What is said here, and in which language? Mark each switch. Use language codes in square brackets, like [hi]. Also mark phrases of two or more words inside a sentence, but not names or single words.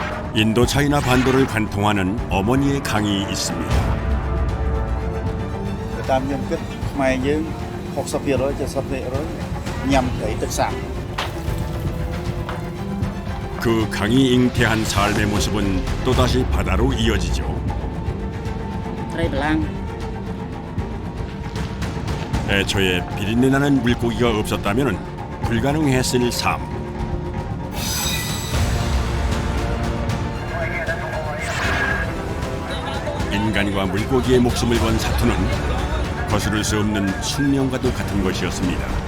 [ko] 인도 차이나 반도를 관통하는 어머니의 강이 있습니다. [km] តាមខ្ញុំគិតខ្មែរយើង 60% 70%ញ៉ាំត្រីទឹកសាប [ko] 그 강이 잉태한 삶의 모습은 또다시 바다로 이어지죠. [km] ត្រីបលាំង [ko] 애초에 비린내 나는 물고기가 없었다면 불가능했을 삶. 인간과 물고기의 목숨을 건 사투는 거스를 수 없는 숙명과도 같은 것이었습니다.